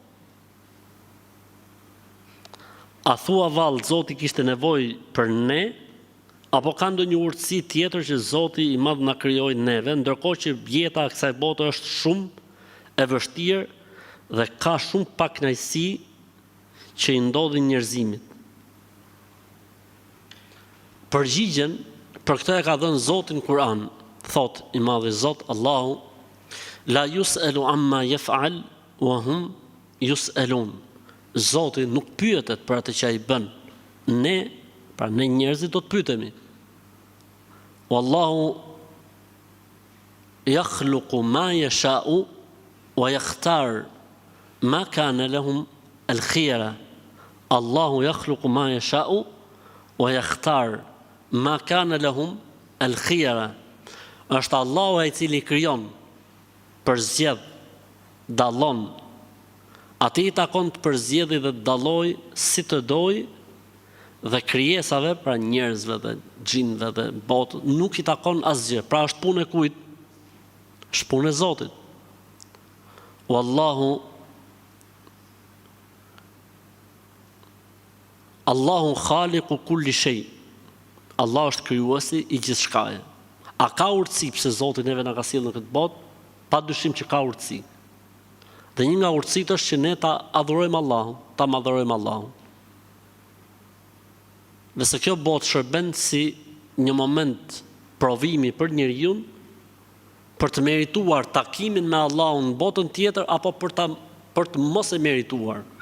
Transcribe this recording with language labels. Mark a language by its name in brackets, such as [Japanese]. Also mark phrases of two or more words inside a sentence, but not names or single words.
[Albanian] A thua vallë Zoti kishte nevojë për ne, apo ka ndonjë urtësi tjetër që Zoti i Madh na krijoi neve, ndërkohë që jeta e kësaj bote është shumë e vështirë dhe ka shumë pak kënaqësi që i ndodhin njerëzimit? Përgjigjen për këtë e ka dhënë Zoti në Kur'an. Thot i Madhi Zot Allahu: [Arabic] لا يسأل عما يفعل وهم يسألون. [Albanian] Zoti nuk pyetet për atë që ai bën. Ne, pra ne njerëzit do të pyetemi. [Arabic] والله يخلق ما يشاء ويختار ما كان لهم الخيرة. الله يخلق ما يشاء ويختار ما كان لهم الخيرة. [Albanian] Është Allahu ai i cili krijon, përzgjedh, dallon. Ati i takon të përzgjedhë dhe të dalloj si të doj, dhe krijesave, pra njerëzve dhe xhinëve dhe botë, nuk i takon asgjë. Pra është punë e kujt? Është punë e Zotit. [Arabic] الله خالق كل شيء. [Albanian] Allah është krijuesi i gjithçkaje. A ka urtësi pse Zoti neve na ka sjellë në këtë botë? Pa dyshim që ka urtësi. Dhe një nga urtësitë është që ne ta adhurojmë Allahun, ta madhërojmë Allahun. Dhe se kjo botë shërben si një moment provimi për njeriu për të merituar takimin me Allahun në botën tjetër apo për të mos e merituar.